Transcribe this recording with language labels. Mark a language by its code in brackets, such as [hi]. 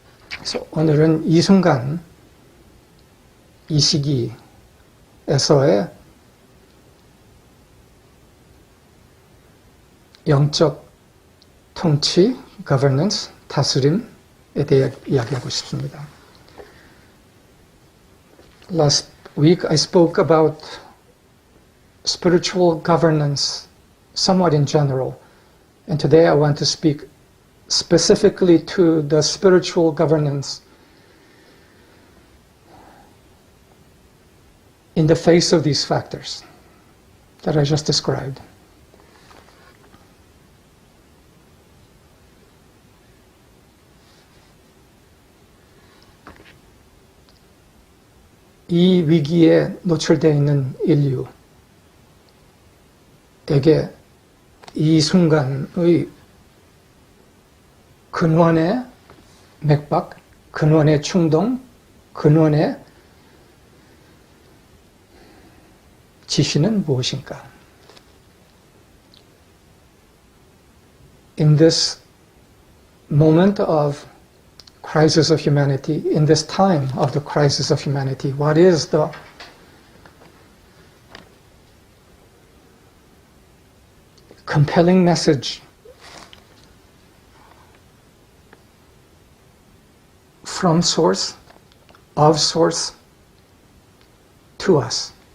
[ko] 그래서 오늘은 이 순간, 이 시기에서의 영적 통치, governance, 다스림에 대해 이야기하고 싶습니다. [en] Last week I spoke about spiritual governance somewhat in general, and today I want to speak specifically to the spiritual governance in the face of these factors that I just described. [ko] 이 위기에 노출되어 있는 인류에게 이 순간의 근원의 맥박, 근원의 충동, 근원의 지시는 무엇인가? [en] In this moment of crisis of humanity, in this time of the crisis of humanity, what is the compelling message from source, of source, to us?